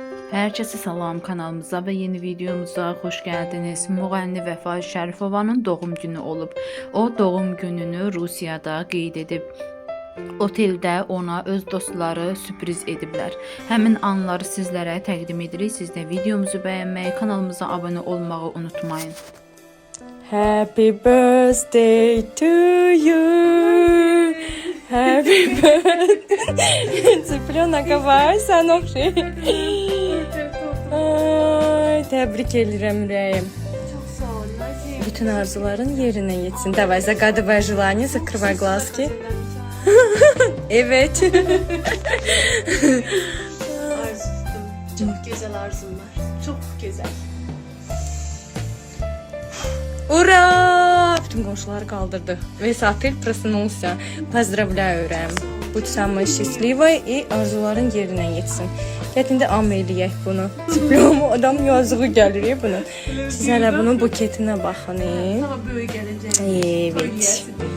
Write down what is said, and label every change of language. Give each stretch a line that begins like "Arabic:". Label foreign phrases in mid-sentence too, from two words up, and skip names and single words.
Azerbaijani: Herkese salam, kanalımıza ve yeni videomuza hoş geldiniz. Müğənni Vəfa Şərifovanın doğum günü olub. O doğum gününü Rusiyada qeyd edib. Oteldə ona öz dostları sürpriz ediblər. Həmin anları sizlərə təqdim edirik. Siz də videomuzu bəyənməyi, kanalımıza abunə olmağı unutmayın.
English: Happy birthday to you. Happy birthday.
Azerbaijani: Цыпленок var, sen oxşay. Ay, təbrik edirəm ürəyim.
Turkish: Çok sağ ol.
Azerbaijani: Bütün arzuların yerine yetsin.
Russian: Давай, загадывай желание, закрывай глазки.
Turkish: Evet. Arzusum. Çok güzel arzum var. Çok güzel.
Russian: Ура!
Azerbaijani: Bütün qonşuları qaldırdı.
Russian: Весь апрель проснулся. Поздравляю ürəyim. Будь самой счастливой и
Azerbaijani: arzuların yerine yetsin. Gəlin də am eləyək bunu. Diplom adam yazığı gəlir bunu. Siz hələ bunun buketinə baxın.
Turkish: Sana böyle gelince. Evet.